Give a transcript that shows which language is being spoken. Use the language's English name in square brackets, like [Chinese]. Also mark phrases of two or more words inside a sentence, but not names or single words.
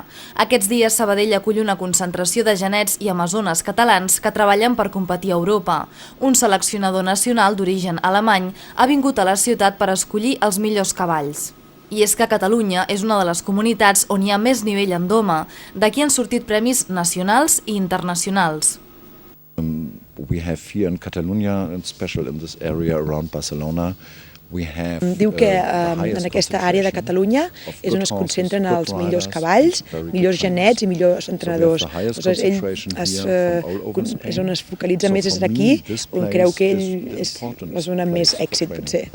[Catalan] Aquests dies Sabadell acull una concentració de genets i amazones catalans que treballen per competir a Europa. Un seleccionador nacional d'origen alemany ha vingut a la ciutat per escollir els millors cavalls. I és que Catalunya és una de les comunitats on hi ha més nivell en doma. D'aquí han sortit premis nacionals i internacionals. [English] We have here in Catalonia, and especially in this area around Barcelona, [Catalan] diu que en aquesta àrea de Catalunya és on es concentren els millors cavalls, millors genets i millors entrenadors. Aleshores, ell és on es focalitza més, és aquí, on creu que ell és la zona amb més èxit, potser.